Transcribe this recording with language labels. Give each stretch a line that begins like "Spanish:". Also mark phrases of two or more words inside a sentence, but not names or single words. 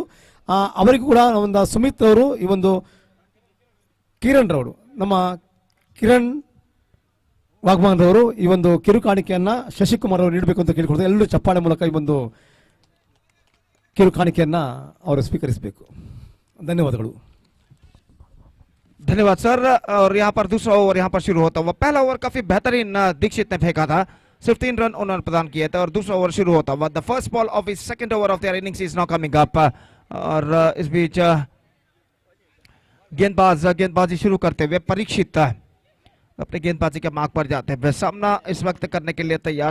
Kannada: ಅವರಿಗೂ ಕೂಡ ಒಂದು ಸುಮಿತ್ ಅವರು ಈ ಒಂದು ಕಿರಣ್ ರವರು ನಮ್ಮ ಕಿರಣ್ ವಾಗ್ಮಾನ್ ರವರು ಈ ಒಂದು ಕಿರು ಕಾಣಿಕೆಯನ್ನ ಶಶಿಕುಮಾರ್ ಅವರು ನೀಡಬೇಕು ಅಂತ ಕೇಳಿಕೊಡ್ತಾರೆ. ಎಲ್ಲರೂ ಚಪ್ಪಾಳೆ ಮೂಲಕ ಈ ಒಂದು ಕಿರು ಕಾಣಿಕೆಯನ್ನ ಅವರು ಸ್ವೀಕರಿಸಬೇಕು. ಧನ್ಯವಾದಗಳು.
Hindi: धन्यवाद सर. और यहाँ पर दूसरा ओवर यहाँ पर शुरू होता हुआ. पहला ओवर काफी बेहतरीन दीक्षित ने फेंका था, सिर्फ 3 रन उन्होंने प्रदान किए थे. और दूसरा ओवर शुरू होता हुआ.
English: the first ball of his second over of their innings is now coming up.
Hindi: और इस बीच गेंदबाजी शुरू करते हुए परीक्षित अपने गेंदबाजी के मार्ग पर जाते हुए सामना इस वक्त करने के लिए तैयार.